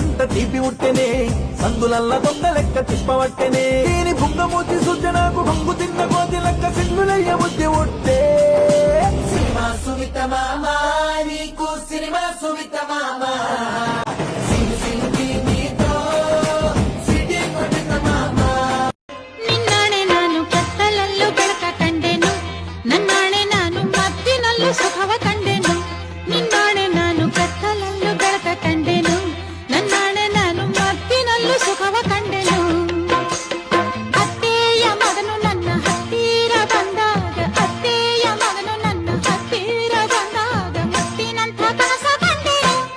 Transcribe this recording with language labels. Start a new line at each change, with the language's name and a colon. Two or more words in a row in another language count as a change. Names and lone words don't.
Telugu: తీపి ఉట్టెనే సందులల్ల దొంగ లెక్క తిప్పవట్టెనే దీని బుంగమూతి సూచనకు బొంగు తిన్న కోతి లెక్క సింగులయ్య బుద్ధి ఉట్టే సినిమా సుమిత మామ నీకు సినిమా సుమిత మామ
Kannada: ನಿನ್ನಾಣೆ ನಾನು ಕತ್ತಲಲ್ಲೂ ಬೆಳಕ ಕಂಡೆನು ನನ್ನಾಣೆ ನಾನು ಮತ್ತಿನಲ್ಲೂ ಸುಖವ ಕಂಡೆನು ನಿನ್ನಾಣೆ ನಾನು ಕತ್ತಲಲ್ಲೂ ಬೆಳಕ ಕಂಡೆನು ನನ್ನಾಣೆ ನಾನು ಮತ್ತಿನಲ್ಲೂ ಸುಖವ ಕಂಡೆನು ಅತ್ತೆಯ ಮಗನು ನನ್ನ ಹತ್ತಿರ ಬಂದಾಗ ಅತ್ತೆಯ ಮಗನು ನನ್ನ ಹತ್ತಿರ ಬಂದಾಗ ಮತ್ತಿನಂಥ ಕನಸ ಕಂಡೆನು